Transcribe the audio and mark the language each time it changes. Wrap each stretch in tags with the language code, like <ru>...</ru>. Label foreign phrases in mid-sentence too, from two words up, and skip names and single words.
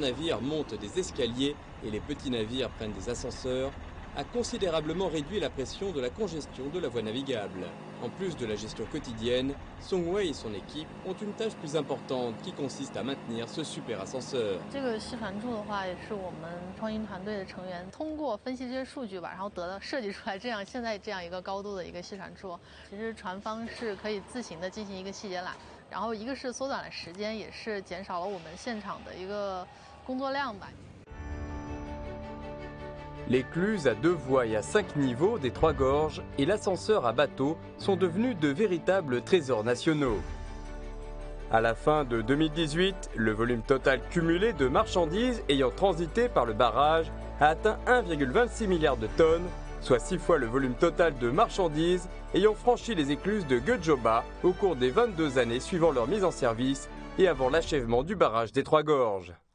<fr>navires montent des escaliers et les petits navires prennent des ascenseurs a considérablement réduit la pression de la congestion de la voie navigable. En plus de la gestion quotidienne, Song Wei et son équipe ont une tâche plus importante qui consiste à maintenir ce super ascenseur.</fr> <zh>这个吸船柱的话，也是我们创新团队的成员通过分析这些数据吧，然后设计出来现在这样一个高度的一个吸船柱。其实船方是可以自行的进行一个细节缆。 然后一个是缩短了时间，也是减少了我们现场的一个工作量吧。</zh> <fr>L'écluse à 2 voies et à 5 niveaux des 3 gorges et l'ascenseur à bateau sont devenus de véritables trésors nationaux. À la fin de 2018, le volume total cumulé de marchandises ayant transité par le barrage a atteint 1,26 milliard de tonnes, soit 6 fois le volume total de marchandises ayant franchi les écluses de Guejoba au cours des 22 années suivant leur mise en service et avant l'achèvement du barrage des 3 gorges.</fr>